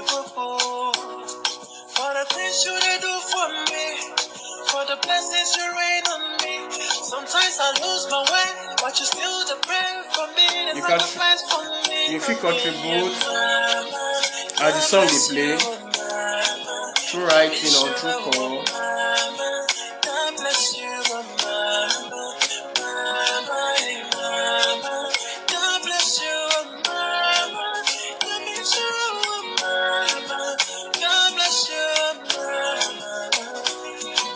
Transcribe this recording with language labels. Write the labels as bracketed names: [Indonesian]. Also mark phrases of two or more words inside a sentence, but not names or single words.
[English] For the things you did do for me, for the blessings you rain on me. Sometimes I lose my way, but you still the prayer for me. The sacrifice for me. If you contribute as the song they play, through writing or through call, God bless you, mama. God bless you, mama. God bless you, mama. God bless you, mama.